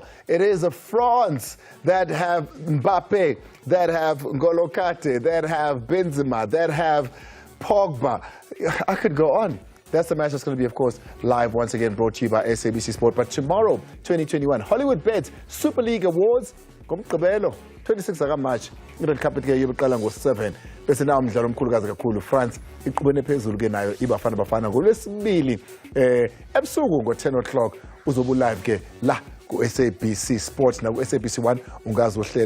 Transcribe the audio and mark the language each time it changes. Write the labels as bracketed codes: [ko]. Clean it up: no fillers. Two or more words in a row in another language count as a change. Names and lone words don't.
[en] It is a France that have Mbappe, that have N'Golo Kante, that have Benzema, that have Pogba. I could go on. That's the match that's going to be, of course, live once again, brought to you by SABC Sport. But tomorrow, 2021, Hollywood Bets Super League Awards, [zu] ngomgqibelo 26 March, i- [en] Red Carpet [zu] ke yokuqala ngo-7 bese nawo umdlalo omkhulukazi kakhulu. France iqhubene phezulu ke nayo iBafana Bafana ngolwesibili ebusuku ngo-10 o'clock uzobu live ke la ku-SABC Sport na ku-SABC 1 ungazi uhlele.